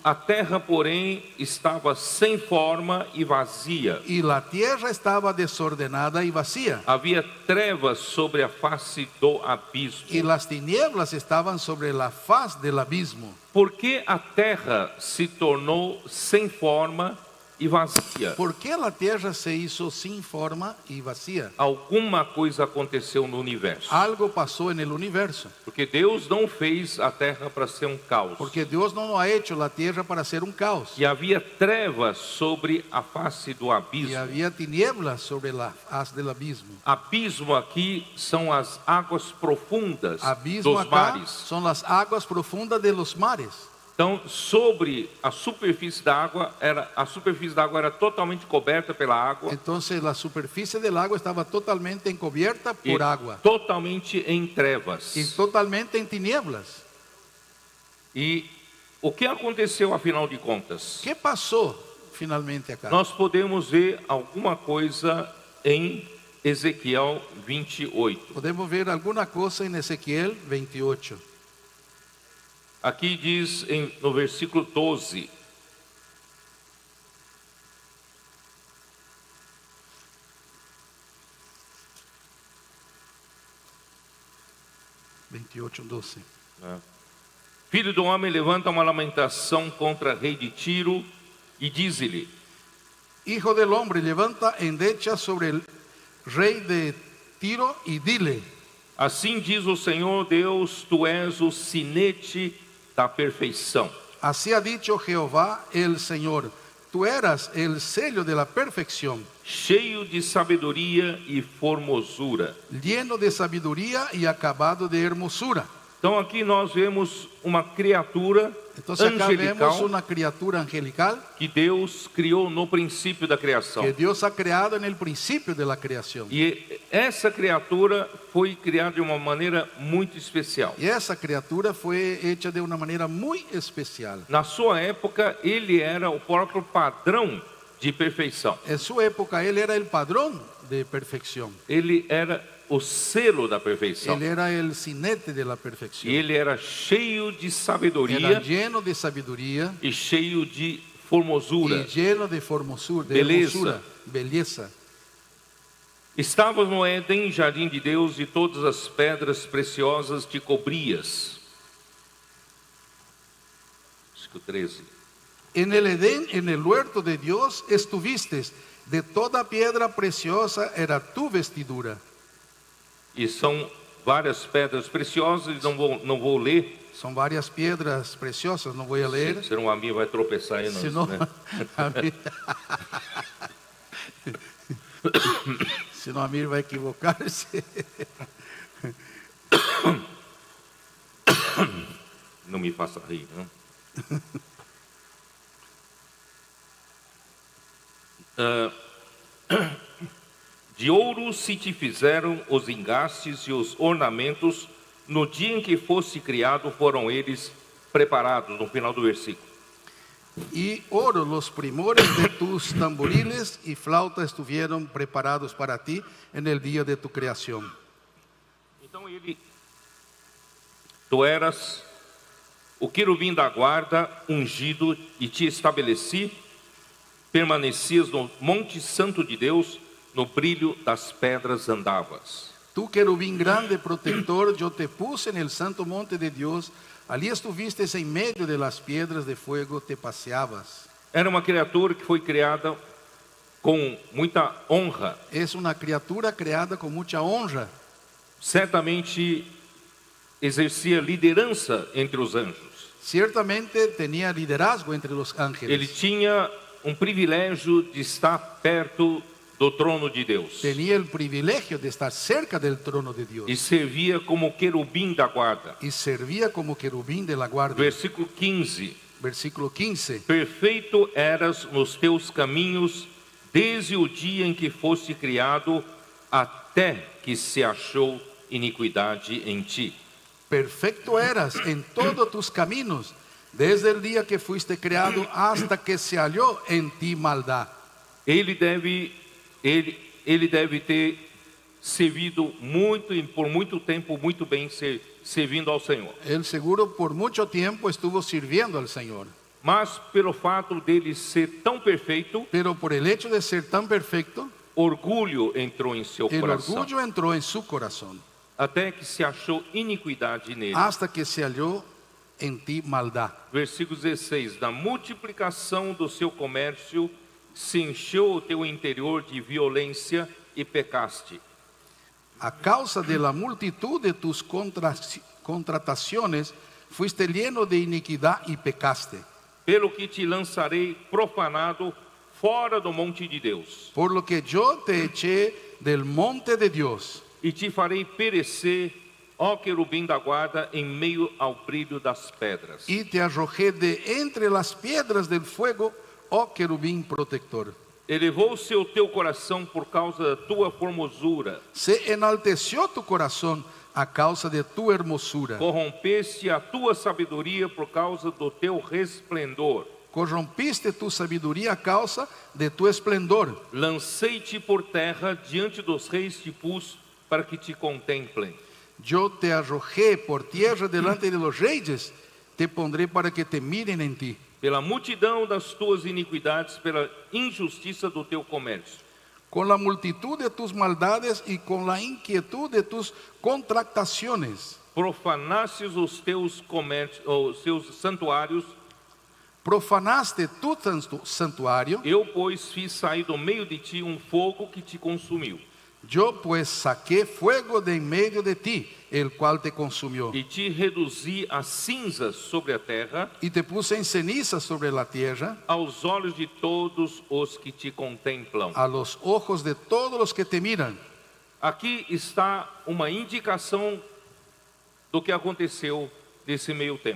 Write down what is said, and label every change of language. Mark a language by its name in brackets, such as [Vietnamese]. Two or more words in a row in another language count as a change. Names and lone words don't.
[Portuguese] a terra, porém, estava sem forma e vazia. [Spanish] y la tierra estaba desordenada y vacía, [Portuguese] Havia trevas sobre a face do [Spanish] y [Portuguese] abismo. [Spanish] las tinieblas estaban sobre la faz del abismo. [Portuguese] Por que a terra se tornou sem forma e vazia? [Spanish] ¿Por qué la tierra se hizo sin forma y vacía? [Portuguese] Alguma coisa aconteceu no universo. [Spanish] Algo pasó en el universo, [Portuguese] Porque Deus não fez a terra para ser um caos. [Spanish] porque Dios no ha hecho la tierra para ser un caos. [Portuguese] E havia trevas sobre a face do [Spanish] Y [Portuguese] abismo. [Spanish] había tinieblas sobre la faz del abismo. [Portuguese] Abismo aqui são as águas profundas [Spanish] Abismo [Portuguese] dos [Spanish] acá [Portuguese] mares. [Spanish] son las aguas profundas de los mares. [Portuguese] Então, sobre a superfície da água era totalmente coberta pela água, [Spanish] Entonces la superficie del agua estaba totalmente encubierta [Portuguese] e [Spanish] por agua [Portuguese] totalmente em trevas. [Spanish] y totalmente en tinieblas. [Portuguese] E o que aconteceu afinal de contas? [Spanish] ¿Qué pasó finalmente acá? [Portuguese] Nós podemos ver alguma coisa em Ezequiel 28. [Spanish] Podemos ver alguna cosa en Ezequiel 28. [Portuguese] Aqui diz no versículo 12: Filho do homem, levanta uma lamentação contra rei de Tiro e diz-lhe: [Spanish] Hijo del hombre, levanta endecha sobre el rey de Tiro y dile: [Portuguese] assim diz o Senhor Deus, tu és o sinete da perfeição. [Spanish] así ha dicho Jehová el Señor, tú eras el sello de la perfección, [Portuguese] Cheio de sabedoria e formosura. [Spanish] lleno de sabiduría y acabado de hermosura. [Portuguese] Então aqui nós vemos uma criatura [Spanish] Entonces acá vemos [Portuguese] angelical [Spanish] una criatura angelical [Portuguese] que Deus criou no princípio da criação. [Spanish] que Dios ha creado en el principio de la creación. [Portuguese] E essa criatura foi criada de uma maneira muito especial. [Spanish] Y esa criatura fue hecha de una manera muy especial. [Portuguese] Na sua época, ele era o próprio padrão de perfeição. [Spanish] En su época él era el padrón de perfección. [Portuguese] Ele era o selo da perfeição. [Spanish] Él era el cinete de la [Portuguese] E [Spanish] perfección. [Portuguese] ele era cheio de [Spanish] Era [Portuguese] sabedoria [Spanish] lleno de sabiduría [Portuguese] e cheio de [Spanish] y [Portuguese] formosura. [Spanish] lleno de formosura, de Belleza. hermosura, belleza. [Portuguese] Estavas no Éden, jardim de Deus, e todas as pedras preciosas te cobrias. Acho que o 13. [Spanish] En el Edén, en el huerto de Dios, estuviste. De toda piedra preciosa era tu vestidura. [Portuguese] E são várias pedras preciosas, não vou ler, [Spanish] Son varias piedras preciosas, no voy a leer. [Portuguese] senão a minha vai tropeçar aí. [Spanish] Si no, [Portuguese] Né? [Spanish] si no, Amir va a equivocarse. [Portuguese] Não me faça rir, não? De ouro se te fizeram os engastes e os ornamentos, no dia em que fosse criado foram eles preparados, no final do versículo. [Spanish] Y oro, los primores de tus tamboriles y flautas estuvieron preparados para ti en el día de tu creación. [Portuguese] Então tu eras o querubim da guarda, ungido, e te estabeleci, permanecias no monte santo de Deus, no brilho das pedras andavas. [Spanish] Tú, querubín grande, protector, yo te puse en el santo monte de Dios. Allí estuviste en medio de las piedras de fuego, te paseabas. [Portuguese] Era uma criatura que foi criada com muita honra. [Spanish] Es una criatura creada con mucha honra. [Portuguese] Certamente exercia liderança entre os anjos. [Spanish] Ciertamente tenía liderazgo entre los [Portuguese] Ele [Spanish] ángeles. [Portuguese] tinha um privilégio de estar perto do trono de Deus. [Spanish] Tenía el privilegio de estar cerca del trono de Dios. [Portuguese] E servia como querubim da guarda. [Spanish] Y servía como querubín de la guardia. [Portuguese] Versículo 15. [Spanish] Versículo 15. [Portuguese] Perfeito eras nos teus caminhos, desde o dia em que foste criado, até que se achou iniquidade em ti. [Spanish] Perfecto eras en todos tus caminos, desde el día que fuiste creado hasta que se halló en ti maldad. [Portuguese] Ele deve ter servido muito e por muito tempo muito bem servindo ao Senhor. [Spanish] Él seguro por mucho tiempo estuvo sirviendo al Señor. [Portuguese] Mas pelo fato dele ser tão perfeito, [Spanish] Pero por el hecho de ser tan perfecto, [Portuguese] orgulho entrou em seu [Spanish] el [Portuguese] coração, [Spanish] orgullo entró en su corazón, [Portuguese] até que se achou iniquidade nele. [Spanish] hasta que se halló en ti maldad. [Portuguese] Versículo 16. Da multiplicação do seu comércio, se encheu o teu interior de violência e pecaste. [Spanish] A causa de la multitud de tus contrataciones, fuiste lleno de iniquidad y pecaste. [Portuguese] Pelo que te lançarei profanado fora do monte de Deus, [Spanish] Por lo que yo te eché del monte de Dios, [Portuguese] e te farei perecer, ó querubim da guarda, em meio ao brilho das pedras. [Spanish] y te arrojé de entre las piedras del fuego, oh querubín protector. [Portuguese] Elevou-se o teu coração por causa da tua formosura, [Spanish] Se enalteció tu corazón a causa de tu hermosura. [Portuguese] corrompeste a tua sabedoria por causa do teu resplendor. [Spanish] Corrompiste tu sabiduría a causa de tu esplendor. [Portuguese] Lancei-te por terra, diante dos reis te pus, para que te contemplem. [Spanish] Yo te arrojé por tierra delante de los reyes, te pondré para que te miren en ti. [Portuguese] Pela multidão das tuas iniquidades, pela injustiça do teu comércio. [Spanish] Con la multitud de tus maldades y con la inquietud de tus contrataciones. [Portuguese] Profanastes os teus santuários. [Spanish] Profanaste tu santuario. [Portuguese] Eu, pois, fiz sair do meio de ti um fogo que te consumiu, [Spanish] Yo pues saqué fuego de en medio de ti, el cual te consumió. [Portuguese] e te reduzi a cinzas sobre a terra, [Spanish] Y te puse en ceniza sobre la tierra, [Portuguese] aos olhos de todos os que te contemplam. [Spanish] a los ojos de todos los que te miran. [Portuguese] Aqui está uma indicação do que aconteceu nesse meio tempo.